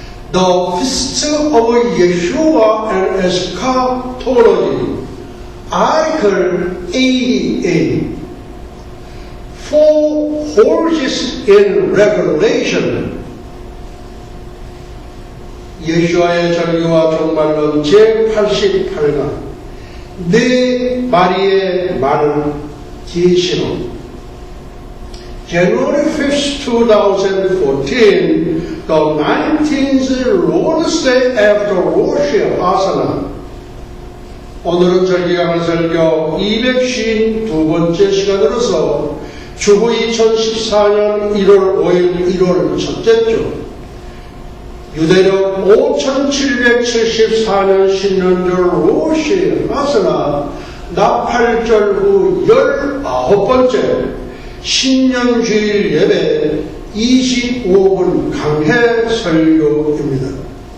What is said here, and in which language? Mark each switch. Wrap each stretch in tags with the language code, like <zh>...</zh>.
<en>The Feast of Yeshua and Eschatology, Article 88, Four Horses in Revelation.</en> <ko>예수와의 절기와 종말론 제88강 네 마리의 말을 계시록.</ko> <en>January 5th, 2014, the 19th Lord's Day after Rosh Hashanah.</en> <ko>오늘은 절기강을 설교 252번째 시간으로서 주후 2014년 1월 5일 1월 첫째 주 유대력 5774년 신년절 로시 하스나 나팔절 후 19번째 신년주일 예배 25분 강해 설교입니다.</ko>